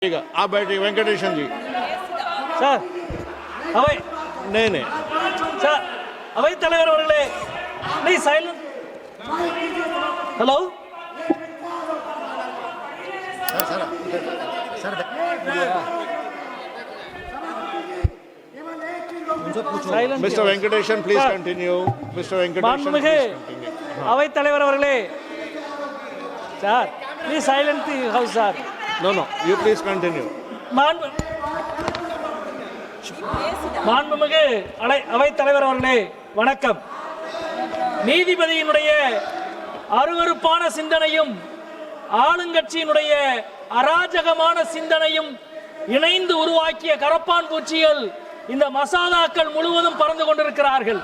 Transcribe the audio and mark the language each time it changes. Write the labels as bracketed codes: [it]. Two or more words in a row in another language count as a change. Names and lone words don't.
[hi] ठीक है, आप बैठिए वेंकटेशन जी। [ta] सर अவை [hi] नहीं [ta] सर अவை தலைவர் அவர்களே [en] please silent. hello silent. Mister Venkatesan please continue. Mister Venkatesan [ta] மாண்புமிகு அவை தலைவர் அவர்களே சார் [en] please silent the house sir. no you please continue. [ta] மாண்புமிகு அவை தலைவர் அவர்களே வணக்கம். நீதிபதியினுடைய அருவருப்பான சிந்தனையும் ஆளுங்கட்சியினுடைய அராஜகமான சிந்தனையும் இணைந்து உருவாக்கிய கரப்பான் பூச்சிகள் இந்த மசோதாக்கள் முழுவதும் பறந்து கொண்டிருக்கிறார்கள்.